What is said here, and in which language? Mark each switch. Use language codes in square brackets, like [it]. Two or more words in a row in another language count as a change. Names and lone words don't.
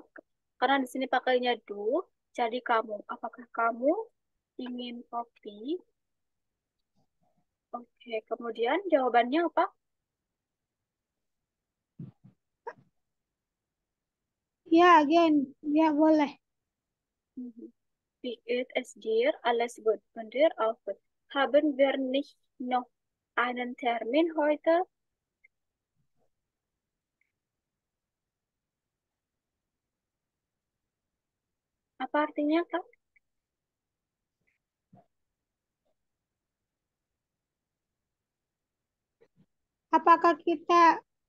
[id] Karena di sini pakainya do, jadi kamu. Apakah kamu ingin kopi? Oke, kemudian jawabannya apa? Ya, again. Ya, boleh. [de] Wie geht es dir? Alles gut. Und dir auch gut. Haben wir nicht noch einen Termin heute? [id] Apa artinya, Kak? Apakah kita